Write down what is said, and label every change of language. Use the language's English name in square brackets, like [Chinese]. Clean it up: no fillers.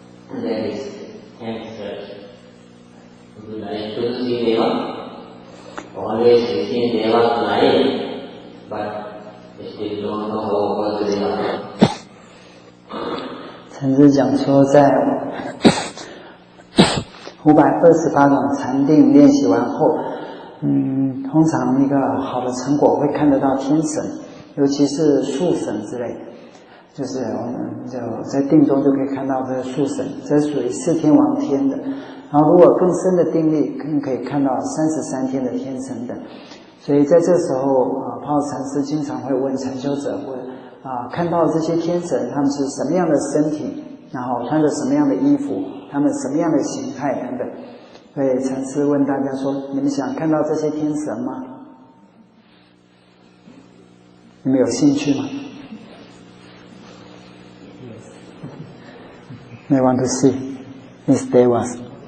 [English] That is answer. Would you like to see Deva? Always seeing Deva's life, but still don't know how about the Deva. [Chinese] 禅师讲说，在528种禅定练习完后，通常一个好的成果会看得到天神，尤其是树神之类的，就是我们就在定中就可以看到这个树神，这属于四天王天的。然后如果更深的定力，更可以看到33天的天神等。所以在这时候泡禅师经常会问禅修者，问看到这些天神他们是什么样的身体，然后穿着什么样的衣服，他们什么样的形态等等。所以禅师问大家说，你们想看到这些天神吗？你们有兴趣吗？ [English] They want to see these devas.